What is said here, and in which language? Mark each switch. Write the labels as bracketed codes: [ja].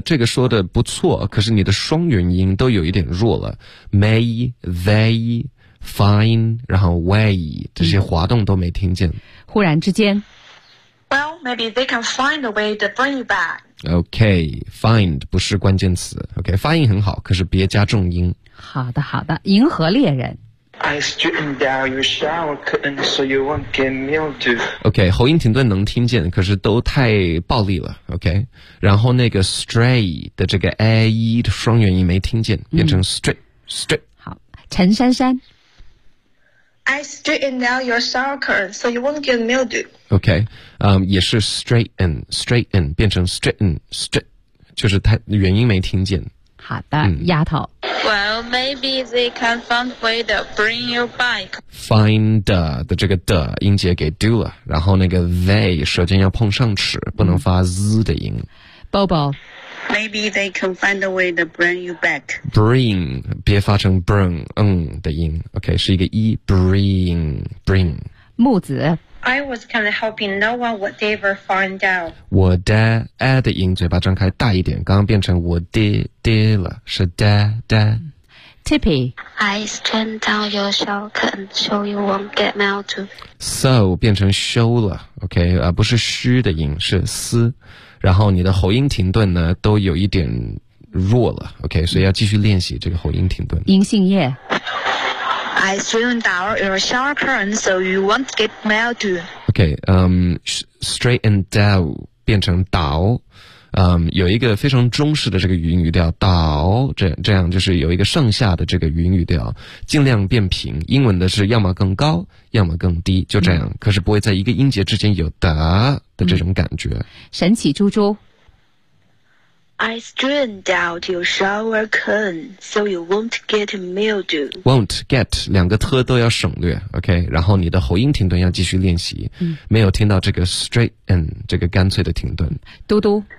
[zh] 这个说的不错，可是你的双元音都有一点弱了 ， [en] may they find， [zh] 然后 way 这些滑动都没听见。忽然之间。 [en] Well, maybe they can find a way to bring you back. [zh] OK, find 不是关键词。 OK, 发音很好，可是别加重音。好的，好的。银河猎人。 [en] I straightened out your shower curtain so you won't get mildew. [zh] OK, 喉音停顿能听见，可是都太暴力了。 OK, 然后那个 stray 的这个 a 的双元音没听见，变成 straight。好，陈珊珊。 [en] I straightened out your shower curtain so you won't get mildew. [zh] OK, 也是 straighten 变成 straighten 就是他原因没听见。好的，丫头。 [en] Well, maybe they can find a way to bring your bike. [zh] Find 的这个的音节给 do 了，然后那个 they 舌尖要碰上齿，不能发 z 的音。 [en] Bobo。 Maybe they can find a way to bring you back. [zh] Bring, 别发成 bring, 的音。OK, 是一个 e, bring, bring. 木子。 [en] I was kind of hoping no one would ever find out. [zh] 我的 a 的音嘴巴张开大一点，刚刚变成我的的了，是的的。 [en] Tippy. I straightened out your shower curtain so you won't get mild too. [zh] So, 变成 show 了 ,OK, 不是虚的音，是思。然后你的喉音停顿呢都有一点弱了 ,OK, 所以要继续练习这个喉音停顿。银杏叶。 [en] I straightened out your shower curtain so you won't get mild too. [zh] OK, straightened out 变成倒。有一个非常中式的这个语音语调倒，这样就是有一个上下的这个语音语调，尽量变平，英文的是要么更高要么更低，就这样，可是不会在一个音节之间有的这种感觉。神奇猪猪。 [en] I straightened out your shower curtain so you won't get mildew. [zh] Won't get, 两个特都要省略 ,OK, 然后你的喉音停顿要继续练习，没有听到这个 straighten, 这个干脆的停顿。嘟嘟。